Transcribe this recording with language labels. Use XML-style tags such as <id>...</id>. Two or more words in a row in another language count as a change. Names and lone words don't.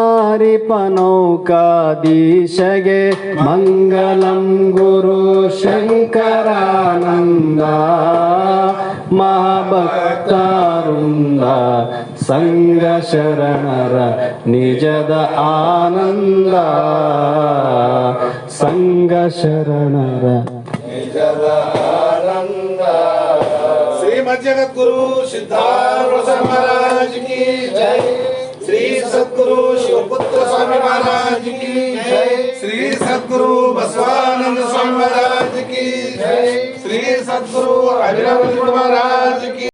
<kn>ತಾರಿಪನೌಕಾಧೀಶಗೆ ಮಂಗಲಂ ಗುರು ಶಂಕರಾನಂದ ಮಹಾಭಕ್ತಾರುಂದ ಸಂಗ ಶರಣರ ನಿಜದ ಆನಂದ ಸಂಗ ಶರಣರ ನಿಜದ ಆನಂದ. ಶ್ರೀಮದ್ ಜಗದ್ಗುರು ಸಿದ್ಧಾರೂಢ</kn> <hi>महाराज की जय. श्री सद्गुरु शिवपुत्र स्वामी महाराज की जय. श्री सद्गुरु बसवानंद स्वामी महाराज की जय. श्री सद्गुरु अभिनव महाराज की</hi>